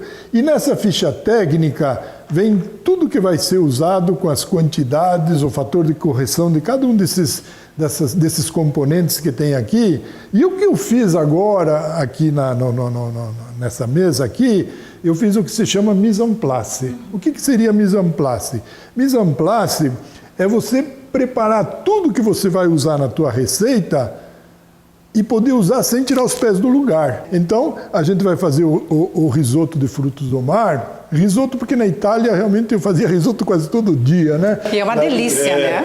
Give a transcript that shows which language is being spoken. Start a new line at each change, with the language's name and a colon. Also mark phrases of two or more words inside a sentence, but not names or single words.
Portuguese: E nessa ficha técnica vem tudo que vai ser usado com as quantidades, o fator de correção de cada um desses componentes que tem aqui. E o que eu fiz agora aqui nessa mesa aqui, eu fiz o que se chama
French: mise en place.
Portuguese: O que seria
French: mise en place? Mise en place
Portuguese: é você preparar tudo que você vai usar na tua receita e poder usar sem tirar os pés do lugar. Então, a gente vai fazer o risoto de frutos do mar. Risoto porque na Itália realmente eu fazia risoto quase todo dia, né? E é uma delícia, né?